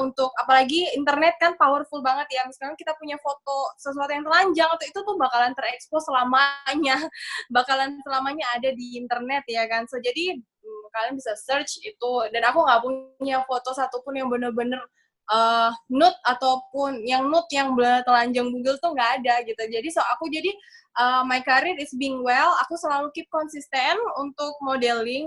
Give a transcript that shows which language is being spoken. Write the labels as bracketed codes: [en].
[id] Untuk apalagi internet kan powerful banget ya, misalkan kita punya foto sesuatu yang telanjang atau itu tuh bakalan terekspos bakalan selamanya ada di internet ya kan. So jadi kalian bisa search itu, dan aku nggak punya foto satupun yang bener-bener nude ataupun yang bener telanjang bugil tuh nggak ada gitu. [en] Jadi my career is being well. [id] Aku selalu keep konsisten untuk modeling.